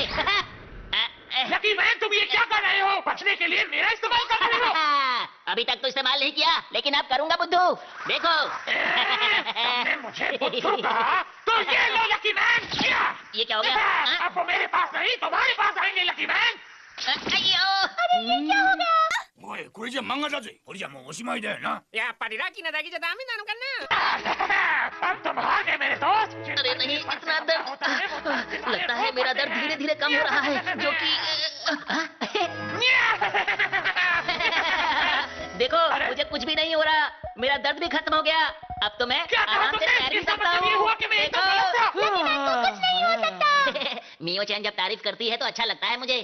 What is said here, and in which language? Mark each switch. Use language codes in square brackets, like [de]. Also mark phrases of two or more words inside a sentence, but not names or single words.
[hi] लकी मैन तुम ये क्या कर रहे हो? बचने के लिए मेरा इस्तेमाल कर रहे हो। अभी तक तो इस्तेमाल नहीं किया, लेकिन अब करूंगा बुद्धू। देखो। तुमने मुझे बुद्धू कहा? तो ये लो लकी मैन। ये क्या हो गया? अब वो मेरे पास नहीं, तुम्हारे पास आएंगे लकी मैन। अयो। क्या हो गया? [ja] おいこれじゃ漫画だぜこれじゃもうおしまいだよなやっぱりラッキーなだけじゃダメなのかな [hi] अब तुम आ गए मेरे दोस्त। अरे नहीं, इतना दर्द। लगता है मेरा दर्द धीरे धीरे कम हो रहा है, जो कि देखो मुझे कुछ भी नहीं हो रहा, मेरा दर्द भी खत्म हो गया। अब तो मैं आराम से तैर भी सकता हूँ। मियो-चान जब तारीफ करती है तो अच्छा लगता है मुझे।